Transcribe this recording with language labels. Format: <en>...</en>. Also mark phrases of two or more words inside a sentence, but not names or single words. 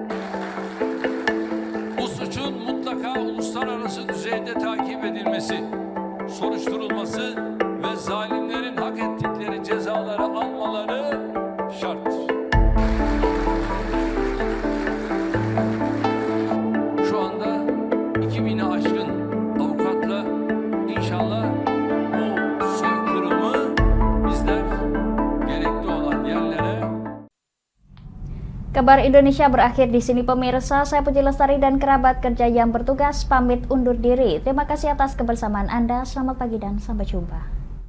<tr>Bu suçun mutlaka uluslararası düzeyde takip edilmesi, soruşturulması ve zalimlerin hak ettikleri cezaları almaları şarttır. Şu anda 2000'i aşkın avukatla İnşallah bu soykırımı bizler gerekli olan yerlere.</tr> <id>Kabar Indonesia berakhir di sini pemirsa. Saya Puji Lestari dan kerabat kerja yang bertugas pamit undur diri. Terima kasih atas kebersamaan Anda. Selamat pagi dan sampai jumpa.</id>